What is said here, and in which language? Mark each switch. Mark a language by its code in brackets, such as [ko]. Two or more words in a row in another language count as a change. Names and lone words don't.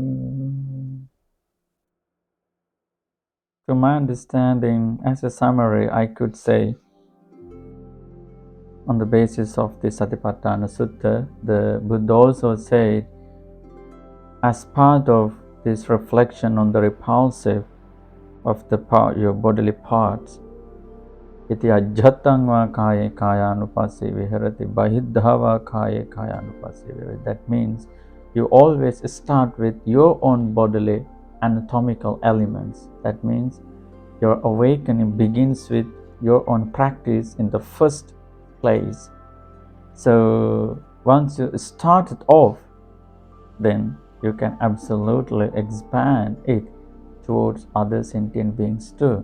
[en] To my understanding, as a summary, I could say, on the basis of the Satipaṭṭhāna Sutta, the Buddha also said, as part of this reflection on the repulsive of your bodily parts, [pi] iti ajjhatang va kāye kāyānupassī viharati bahiddhā va kāye kāyānupassī viharati. [en] That means you always start with your own bodily anatomical elements. That means your awakening begins with your own practice in the first place. So once you start it off, then you can absolutely expand it towards other sentient beings too.